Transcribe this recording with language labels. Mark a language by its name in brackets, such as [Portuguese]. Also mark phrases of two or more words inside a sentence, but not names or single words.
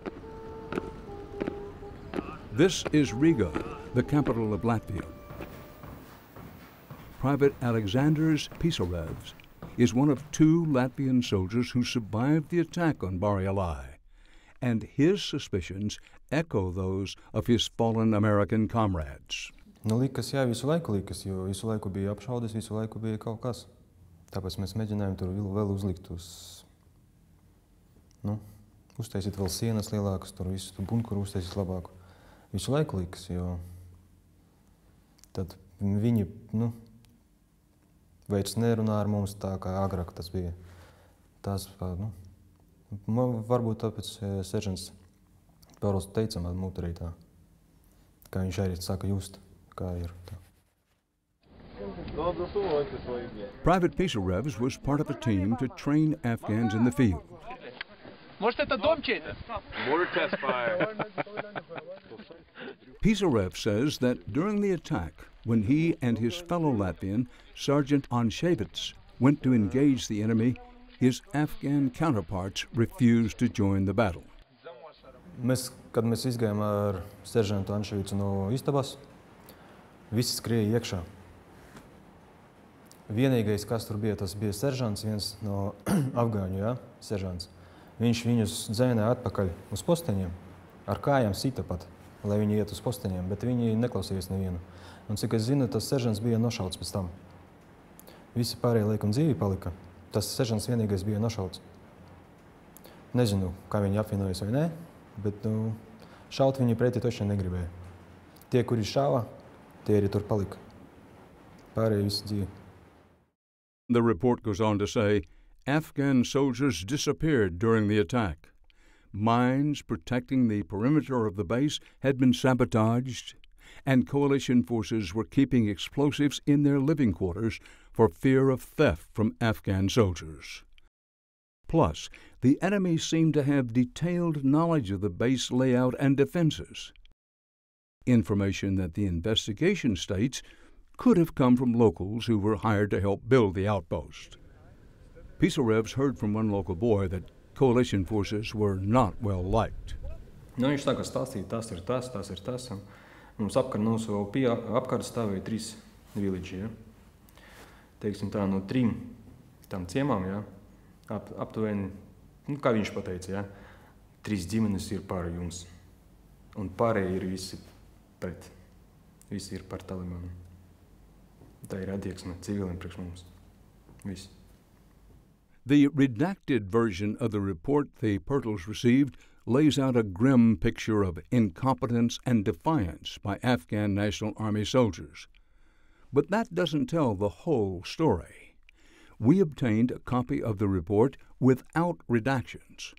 [English] This is Riga, the capital of Latvia. Private Alexandrs Pisarevs is one of 2 Latvian soldiers who survived the attack on Bari Alai, and his suspicions echo those of his fallen American comrades. [Latvian] Nu, likas, jā, visu jo visu laiku bija apšaudes, visu laiku bija kaut kas. Tāpēc mēs mēģinājām tur vēl uzlikt uztaisīt vēl sienas lielākas, tur visu bunkuru uztaisīt labāku. Visu laiku likas, jo tad viņi, vairs nerunā ar mums tā, kā agrāk tas bija. Tas, varbūt tāpēc seržants Pauls teica man muterī tā, kā viņš arī saka just, kā ir tā. [English] Private Pisarevs was part of a team to train Afghans in the field. Mortar test fire. Pisarev says that during the attack, when he and his fellow Latvian, Sergeant Anševits, went to engage the enemy, his Afghan counterparts refused to join the battle. [Latvian] Kad mēs izgājām ar seržantu Anševicu no istabas, visi skrēja iekšā. Vienīgais, kas tur bija, tas bija seržants, viens no afgāņu, seržants. Viņš viņus dzēnē atpakaļ uz posteņiem, ar kājām sita pat, lai viņi iet uz posteņiem, bet viņi neklausījās nevienu. Un cik es zinu, tas seržants bija nošauts pēc tam. Visi pārējie laikam dzīvi palika, tas seržants vienīgais bija nošauts. Nezinu, kā viņi apvienojas vai nē, bet šaut viņi pretī toši negribēja. Tie, kuri šāva, tie arī tur palika. Pārējie visi dzīvi. [English] The report goes on to say, Afghan soldiers disappeared during the attack. Mines protecting the perimeter of the base had been sabotaged, and coalition forces were keeping explosives in their living quarters for fear of theft from Afghan soldiers. Plus, the enemy seemed to have detailed knowledge of the base layout and defenses. Information that the investigation states could have come from locals who were hired to help build the outpost. Pisarevs heard from one local boy that coalition forces were not well liked. [Latvian] Viņš sāka stāstīt, tas ir tas. Un mums apkārt stāvēja 3 villaģi, Teiksim tā, no 3 tam ciemām, aptuveni, kā viņš pateica, 3 ģimenes ir par jums. Un pārējie ir visi pret. Visi ir par Talibanu. Tā ir attieksme civiliem priekš mums. Visi. [English] The redacted version of the report the Pertles received lays out a grim picture of incompetence and defiance by Afghan National Army soldiers. But that doesn't tell the whole story. We obtained a copy of the report without redactions.